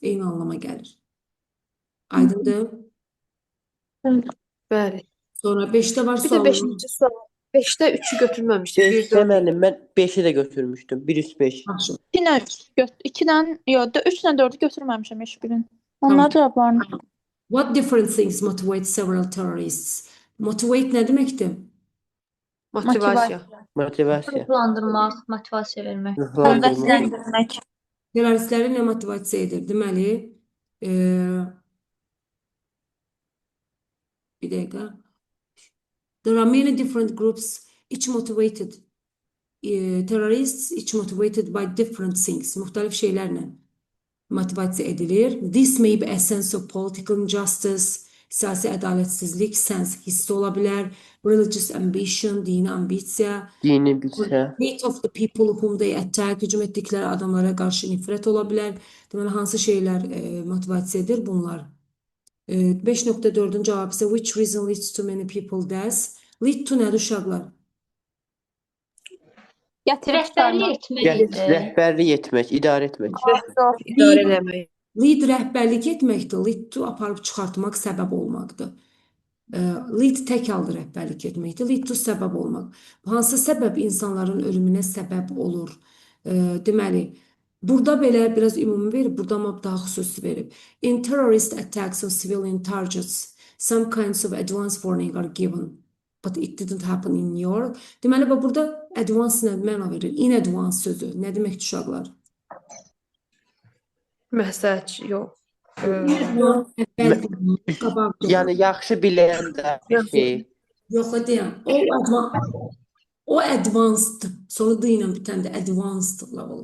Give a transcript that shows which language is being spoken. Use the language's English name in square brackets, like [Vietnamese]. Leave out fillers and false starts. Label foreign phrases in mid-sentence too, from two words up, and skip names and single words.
[Azerbaijani] Eyni anlama gəlir. Aydındır? Bəli. Sonra 5-də var Bir də suallar. 5-ci sual. 5-də 3-ü götürməmişdik. 5-də müəllim, mən 5-i də götürmüşdüm. 1 üst 5. Yaxşı. 2-dən, yox, 3-lə 4-ü götürməmişəm heç birini. Onlar cavablarını. [English] What different things motivate several terrorists? [Azerbaijani] Motivate nə deməkdir? Motivasiya. Motivasiya. Ruhlandırmaq, motivasiya vermək. Ruhlandırmaq. Həvəsləndirmək. Terroristləri nə motivasiya edir? Deməli, bir dəqiqə. [English] There are many different groups, each motivated. Terrorists, each motivated by different things. [Azerbaijani] Müxtəlif şeylərlə motivasiya edilir. [English] This may be a sense of political injustice, [Azerbaijani] siyasi ədalətsizlik, sense hissi ola bilər. [English] Religious ambition, [Azerbaijani] dini ambisiya. Dini bilsə. [English] Hate of the people whom they attack, [Azerbaijani] hücum etdikləri adamlara qarşı nifrət ola bilər. Deməli, hansı şeylər motivasiya edir? Bunlar. 5.4-ün cavabı isə [English] which reason leads to many people deaths? Lead to [Azerbaijani] nədir uşaqlar? Gətirib Rəhbərlik çıxarmaq. etmək. Rəhbərlik etmək, idarə etmək. İdarə eləmək. Lead rəhbərlik etməkdir. [English] Lead to [Azerbaijani] aparıb çıxartmaq, səbəb olmaqdır. Lead tək halda rəhbərlik etməkdir. [English] Lead to [Azerbaijani] səbəb olmaq. Hansı səbəb insanların ölümünə səbəb olur? Deməli, burada belə biraz ümumi verib, burada amma daha xüsusi verib. [English] In terrorist attacks on civilian targets, some kinds of advance warning are given. But it didn't happen in New York. [Azerbaijani] Deməli, burada advance nə məna verir? [English] In advance [Azerbaijani] sözü. Nə deməkdir uşaqlar? Məsləhət, yox. Yəni yaxşı biləndə bir şey. Yox, deyəm. O advanced, sonra D ilə bitən də [English] advanced level.